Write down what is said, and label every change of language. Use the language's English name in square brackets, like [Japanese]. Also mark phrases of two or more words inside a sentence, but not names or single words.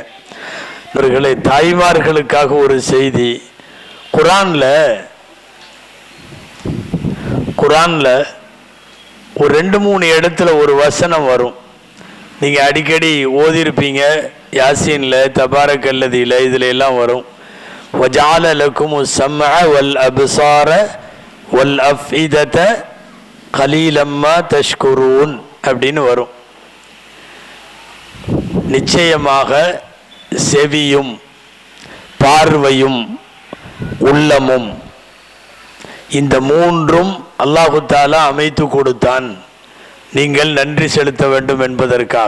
[Tamil] இவர்களே, தாய்மார்களுக்காக ஒரு செய்தி. குரான்ல ஒரு 2-3 இடத்துல ஒரு வசனம் வரும். நீங்கள் அடிக்கடி ஓதிருப்பீங்க. யாசீனில், தபாரக்கல்லதியில், இதில் எல்லாம் வரும். [Arabic] وَجَعَلَ لَكُمُ السَّمْعَ وَالْأَبْصَارَ وَالْأَفْئِدَةَ قَلِيلًا مَا تَشْكُرُونَ [Tamil] அப்படின்னு வரும். நிச்சயமாக செவியும் பார்வையும் உள்ளமும் இந்த 3ம் [Arabic] الله تعالى [Tamil] அமைத்து கொடுத்தான், நீங்கள் நன்றி செலுத்த வேண்டும் என்பதற்காக.